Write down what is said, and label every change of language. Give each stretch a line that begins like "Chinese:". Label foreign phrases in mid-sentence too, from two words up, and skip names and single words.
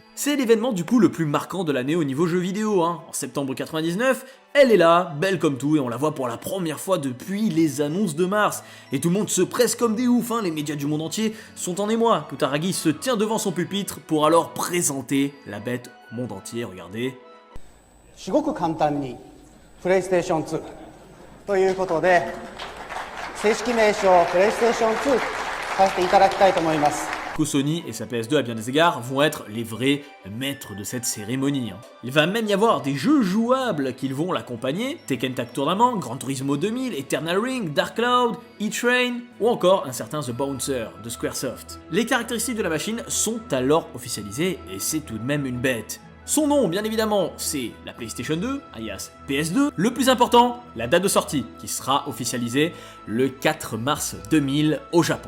French: C'est l'événement du coup le plus marquant de l'année au niveau jeux vidéo. En septembre 99, elle est là, belle comme tout, et on la voit pour la première fois depuis les annonces de mars. Et tout le monde se presse comme des oufs, les médias du monde entier sont en émoi. Kutaragi se tient devant son pupitre pour alors présenter la bête au monde entier, regardez.
Japanese: すごく簡単にプレイステーション2ということで正式名称プレイステーション2させていただきたいと思います。
French: Sony et sa PS2 à bien des égards vont être les vrais maîtres de cette cérémonie. Il va même y avoir des jeux jouables qui vont l'accompagner, Tekken Tag Tournament, Gran Turismo 2000, Eternal Ring, Dark Cloud, E-Train ou encore un certain The Bouncer de Squaresoft. Les caractéristiques de la machine sont alors officialisées et c'est tout de même une bête. Son nom, bien évidemment, c'est la PlayStation 2, alias PS2. Le plus important, la date de sortie, qui sera officialisée le 4 mars 2000 au Japon.